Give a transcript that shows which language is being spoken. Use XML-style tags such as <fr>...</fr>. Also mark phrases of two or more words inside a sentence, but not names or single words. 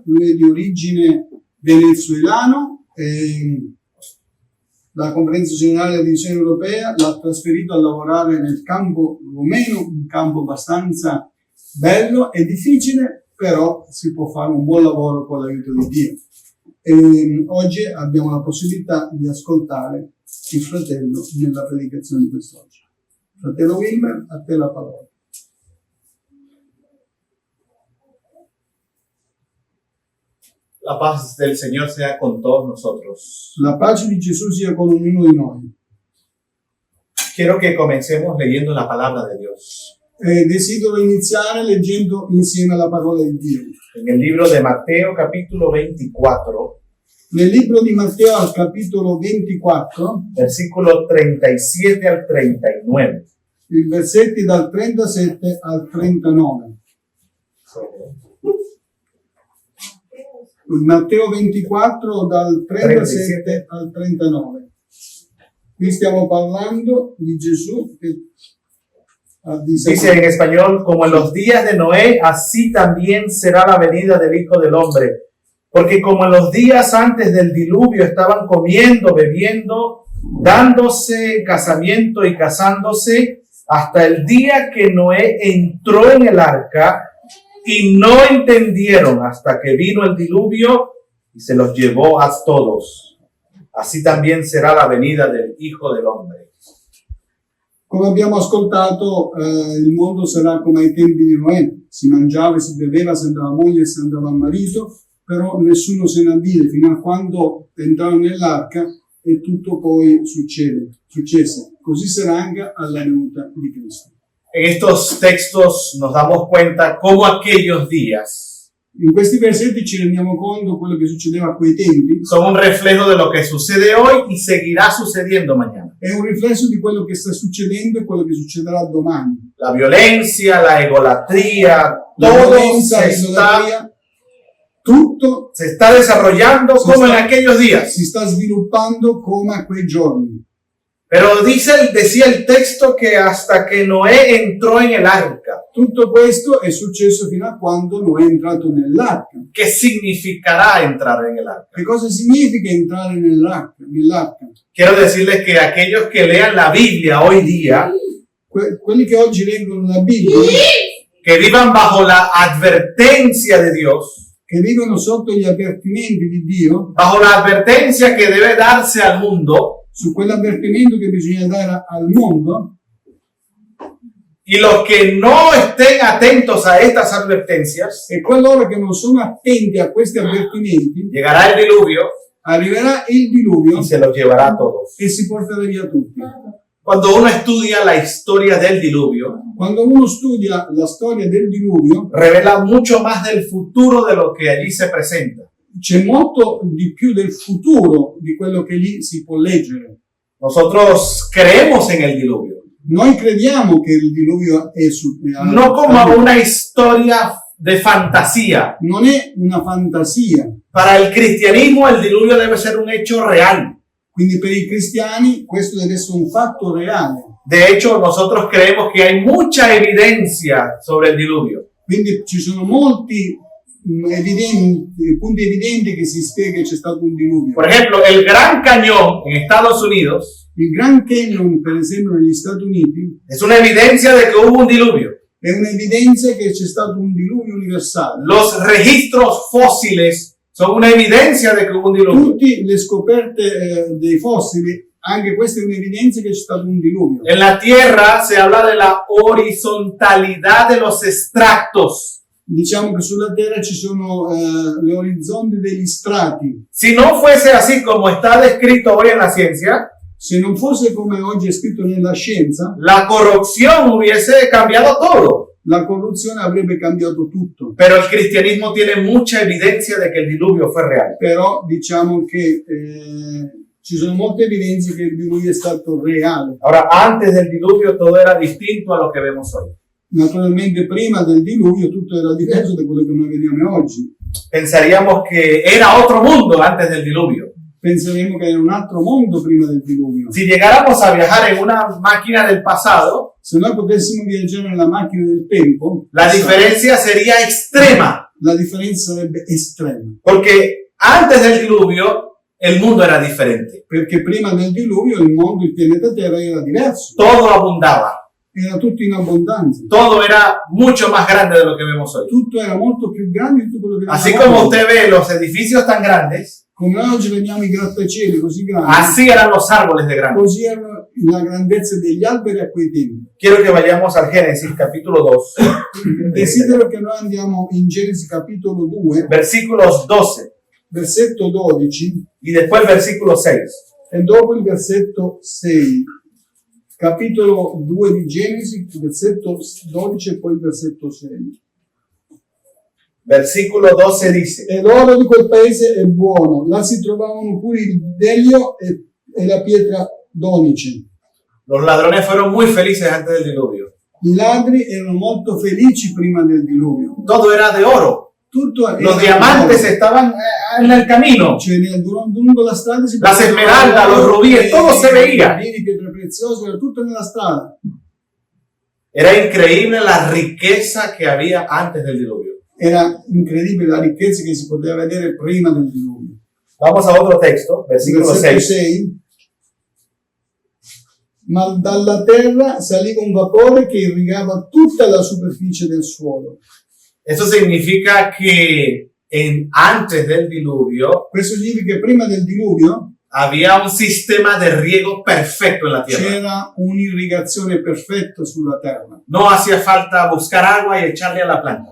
<it>Lui è di origine venezuelano e la Conferenza Generale della Divisione Europea l'ha trasferito a lavorare nel campo rumeno, un campo abbastanza bello e difficile, però si può fare un buon lavoro con l'aiuto di Dio. E oggi abbiamo la possibilità di ascoltare il fratello nella predicazione di quest'oggi. Fratello Wilmer, a te la parola.</it> <es>La paz del Señor sea con todos nosotros.</es> <it>La pace di Gesù sia con ognuno di noi.</it> <es>Quiero que comencemos leyendo la palabra de Dios.</es> <it>Desidero iniziare leggendo insieme la parola di Dio.</it> <es>En el libro de Mateo, capítulo 24,</es> <it>Nel libro di Matteo, al capitolo 24,</it> <es>versículo 37 al 39.</es> <it>i versetti dal 37 al 39. Matteo 24 dal 37 al 39. Qui stiamo parlando di Gesù che</it> <es>Dice en español, como en los días de Noé, así también será la venida del Hijo del Hombre. Porque como en los días antes del diluvio estaban comiendo, bebiendo, dándose casamiento y casándose, hasta el día que Noé entró en el arca, y no entendieron hasta que vino el diluvio y se los llevó a todos. Así también será la venida del Hijo del Hombre.</es> <it>Come abbiamo ascoltato, il mondo sarà come ai tempi di Noè. Si mangiava e si beveva, si andava a moglie e si andava a marito, però nessuno se ne avvide fino a quando entrarono nell'arca e tutto poi successe. Così sarà anche alla venuta di Cristo.</it> <es>En estos textos nos damos cuenta cómo aquellos días</es> <it>In questi versetti ci rendiamo conto di quello che succedeva a quei tempi.</it> <es>son un reflejo de lo que sucede hoy y seguirá sucediendo mañana.</es> <it>È un riflesso di quello che sta succedendo e quello che succederà domani.</it> <es>La violencia, la egolatría,</es> <it>La</it> <es>todo</es> <it>violenza, l'idolatria, tutto</it> <es>se está desarrollando como en aquellos días.</es> <it>si sta sviluppando come a quei giorni.</it> <es>Pero decía el texto que hasta que Noé entró en el arca.</es> <it>Tutto questo è successo fino a quando Noè è entrato nell'arca.</it> <es>¿Qué significará entrar en el arca?</es> <it>Che cosa significa entrare nell'arca?</it> <es>Quiero decirles que aquellos que lean la Biblia hoy día,</es> <it>Quelli che oggi leggono la Bibbia,</it> <es>que vivan bajo la advertencia de Dios,</es> <it>che vivono sotto gli avvertimenti di Dio,</it> <es>bajo la advertencia que debe darse al mundo,</es> <it>su quell'avvertimento che bisogna dare al mondo,</it> <es>y los que no estén atentos a estas advertencias,</es> <it>e coloro che non sono attenti a questi avvertimenti,</it> <es>llegará el diluvio</es> <it>arriverà il diluvio</it> <es>y se los llevará a todos.</es> <it>e si porterà via tutti.</it> <es>Cuando uno estudia la historia del diluvio,</es> <it>Quando uno studia la storia del diluvio,</it> <es>revela mucho más del futuro de lo que allí se presenta.</es> <it>c'è molto di più del futuro di quello che lì si può leggere.</it> <es>Nosotros creemos en el diluvio,</es> <it>Noi crediamo che il diluvio è</it> <es>no como una historia de fantasía.</es> <it>non è una fantasia.</it> <es>Para el cristianismo el diluvio debe ser un hecho real.</es> <it>Quindi per i cristiani questo deve essere un fatto reale.</it> <es>De hecho, nosotros creemos que hay mucha evidencia sobre el diluvio.</es> <it>Quindi ci sono molti punti evidenti che si spiega che c'è stato un diluvio.</it> <es>Por ejemplo, el Gran Cañón en Estados Unidos</es> <it>Il Grand Canyon, per esempio, negli Stati Uniti,</it> <es>es una evidencia de que hubo un diluvio.</es> <it>è un'evidenza che c'è stato un diluvio universale.</it> <es>Los registros fósiles son una evidencia de que hubo un diluvio.</es> <it>Tutte le scoperte dei fossili, anche questa è un'evidenza che c'è stato un diluvio.</it> <es>En la Tierra se habla de la horizontalidad de los estratos.</es> <it>Diciamo che sulla Terra ci sono gli orizzonti degli strati.</it> <es>Si no fuese así como está descrito hoy en la ciencia,</es> <it>Se non fosse come oggi è scritto nella scienza,</it> <es>la corrupción hubiese cambiado todo.</es> <it>la corruzione avrebbe cambiato tutto.</it> <es>Pero el cristianismo tiene mucha evidencia de que el diluvio fue real.</es> <it>Però diciamo che ci sono molte evidenze che il diluvio è stato reale.</it> <es>Ahora, antes del diluvio todo era distinto a lo que vemos hoy.</es> <it>Naturalmente prima del diluvio tutto era diverso da quello che noi vediamo oggi.</it> <es>Pensaríamos que era otro mundo antes del diluvio.</es> <it>penseremmo che era un altro mondo prima del diluvio.</it> <es>Si llegáramos a viajar en una máquina del pasado,</es> <it>Se noi potessimo viaggiare nella macchina del tempo,</it> <es>la diferencia sería extrema,</es> <it>la differenza sarebbe estrema.</it> <es>porque antes del diluvio el mundo era diferente.</es> <it>Perché prima del diluvio il mondo, il pianeta Terra era diverso.</it> <es>Todo abundaba,</es> <it>Era tutto in abbondanza.</it> <es>todo era mucho más grande de lo que vemos hoy.</es> <it>Tutto era molto più grande di tutto quello che</it> <es>Así</es> <it>vediamo</it> <es>como</es> <it>oggi.</it> <es>usted ve los edificios tan grandes,</es> <it>Come noi oggi vediamo i grattacieli così grandi,</it> <es>así eran los árboles de grande.</es> <it>così erano la grandezza degli alberi a quei tempi.</it> <es>Quiero que vayamos al Génesis capítulo 2,</es> <it>Desidero che noi andiamo in Genesi capitolo 2,</it> <es>versículos 12</es> <it>versetto 12</it> <es>y después versículo 6.</es> <it>e dopo il versetto 6. Capitolo 2 di Genesi, versetto 12 e poi il versetto 6.</it> <es>Versículo 12 dice,</es> <it>E l'oro di quel paese è buono, là si trovavano pure il bdelio e la pietra d'onice.</it> <es>los ladrones fueron muy felices antes del diluvio.</es> <it>I ladri erano molto felici prima del diluvio.</it> <es>Todo era de oro.</es> <it>Tutto era</it> <es>Los diamantes</es> <it>oro.</it> <es>estaban en el camino.</es> <it>Cioè, lungo la strada si</it> <es>Las</es> <it>poteva</it> <es>esmeraldas,</es> <it>trovare</it> <es>los rubíes, todo se veía.</es> <it>rubini, pietre preziose, era tutto nella strada.</it> <es>Era increíble la riqueza que había antes del diluvio.</es> <it>Era incredibile la ricchezza che si poteva vedere prima del diluvio.</it> <es>Vamos a otro texto, versículo</es> <it>Versetto 6. 6. Ma dalla terra saliva un vapore che irrigava tutta la superficie del suolo.</it> <es>Eso significa que antes del diluvio</es> <it>Questo significa che prima del diluvio</it> <es>había un sistema de riego perfecto en la tierra.</es> <it>c'era un'irrigazione perfetta sulla terra.</it> <es>No hacía falta buscar agua y echarle a la planta.</es>